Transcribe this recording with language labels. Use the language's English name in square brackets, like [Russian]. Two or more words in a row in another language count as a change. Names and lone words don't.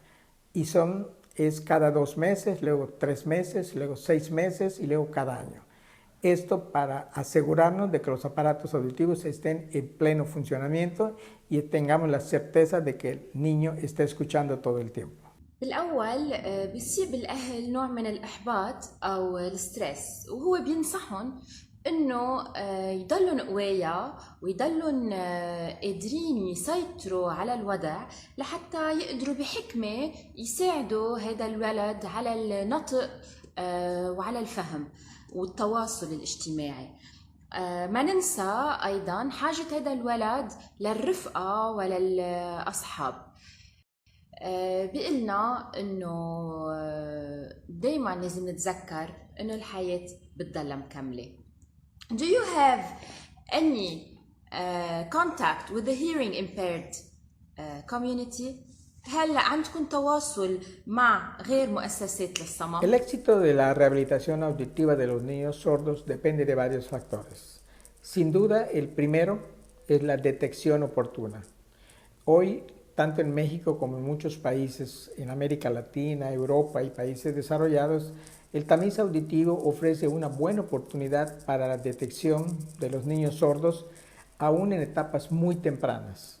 [Spanish] Y es cada 2 meses, luego 3 meses, luego 6 meses y luego cada año. Esto para asegurarnos de que los aparatos auditivos estén en pleno funcionamiento y tengamos la certeza de que el niño esté escuchando todo el tiempo. [Arabic] بالأول بيصيب الأهل نوع من الإحباط أو الستريس وهو بينصحهم إنه يضلون قوية ويضلون قادرين يسيطروا على الوضع لحتى يقدروا بحكمة يساعدوا هذا الولد على النطق وعلى الفهم والتواصل الاجتماعي. ما ننسى أيضا حاجة هذا الولد للرفقة وللأصحاب. بيقلنا إنه دايما لازم نتذكر إنه الحياة بتضلها مكملة. [English] Do you have any contact with the hearing impaired community? [Arabic] هل عندكم تواصل مع غير مؤسسات للصمم؟ [Spanish] El éxito de la rehabilitación auditiva de los niños sordos depende de varios factores. Sin duda, el primero es la detección oportuna. Hoy, tanto en México como en muchos países en América Latina, Europa y países desarrollados, el tamiz auditivo ofrece una buena oportunidad para la detección de los niños sordos aún en etapas muy tempranas.